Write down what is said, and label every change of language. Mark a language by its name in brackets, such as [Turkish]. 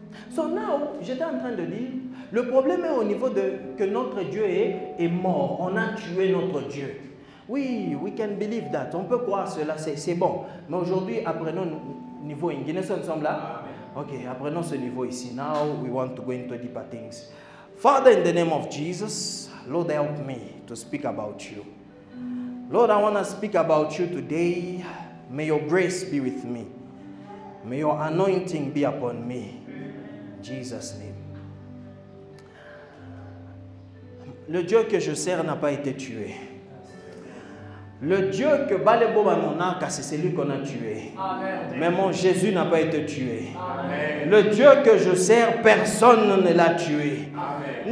[English] So now, [French] j'étais en train de dire, le problème est au niveau de que notre Dieu est mort. On a tué notre Dieu. Oui, [English] we can believe that. [French] On peut croire cela, c'est bon. Mais aujourd'hui, apprenons le niveau ingénieux. Nous sommes là. Ok, apprenons ce niveau ici. [English] Now we want to go into deeper things. Father, in the name of Jesus, Lord, help me to speak about you. Lord, I want to speak about you today. May your grace be with me. May your anointing be upon me. In Jesus' name. [French] Le Dieu que je sers n'a pas été tué. Le Dieu que Balebo Manonaka, c'est celui qu'on a tué. Amen. Mais mon Jésus n'a pas été tué. Amen. Le Dieu que je sers, personne ne l'a tué. Amen.